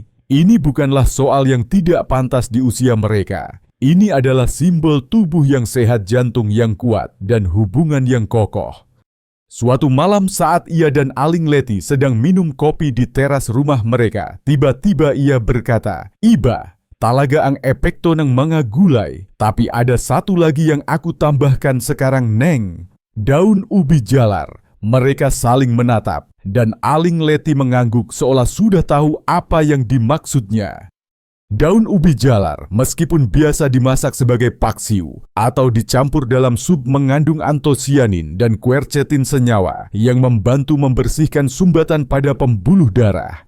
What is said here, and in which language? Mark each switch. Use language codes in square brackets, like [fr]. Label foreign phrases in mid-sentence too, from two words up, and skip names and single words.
[id] Ini bukanlah soal yang tidak pantas di usia mereka. Ini adalah simbol tubuh yang sehat, jantung yang kuat, dan hubungan yang kokoh. Suatu malam saat ia dan Aling Leti sedang minum kopi di teras rumah mereka, tiba-tiba ia berkata, [tl] "Iba, talaga ang epekto ng mga gulay, [id] tapi ada satu lagi yang aku tambahkan sekarang, Neng." Daun ubi jalar. Mereka saling menatap, dan Aling Leti mengangguk seolah sudah tahu apa yang dimaksudnya. Daun ubi jalar, meskipun biasa dimasak sebagai paksiu atau dicampur dalam sup, mengandung antosianin dan quercetin, senyawa yang membantu membersihkan sumbatan pada pembuluh darah.